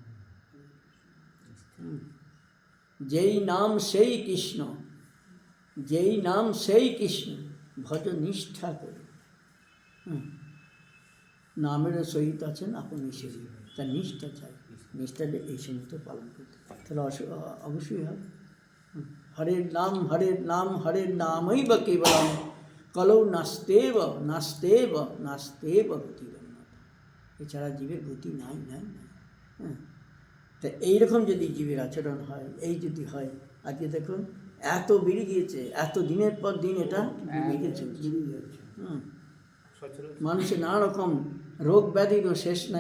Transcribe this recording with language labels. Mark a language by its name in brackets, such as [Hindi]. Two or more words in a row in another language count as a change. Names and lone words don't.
[Bangla] যেই নাম সেই কৃষ্ণ, যেই নাম সেই কৃষ্ণ, ভজ নিষ্ঠা করে। নামের সহিত আছেন আপনি সেই, তার নিষ্ঠা চাই, নিষ্ঠাটা এই সমস্ত পালন করতে, তাহলে অবশ্যই হবে। [Sanskrit] হরের নাম হরের নাম হরের নামই বা কেবলম, কলৌ নাস্তেব নাস্তেব নাস্তেব গতিরন্যতা, [Bangla] এছাড়া জীবের গতি নাই নাই নাই। হ্যাঁ, তা এইরকম যদি জীবের আচরণ হয়, এই যদি হয়, আজকে দেখুন এত বেড়ে গিয়েছে, এত দিনের পর দিন এটা বেড়ে চলছে। মানুষের নানা রকম রোগ ব্যাধিরও শেষ নাই।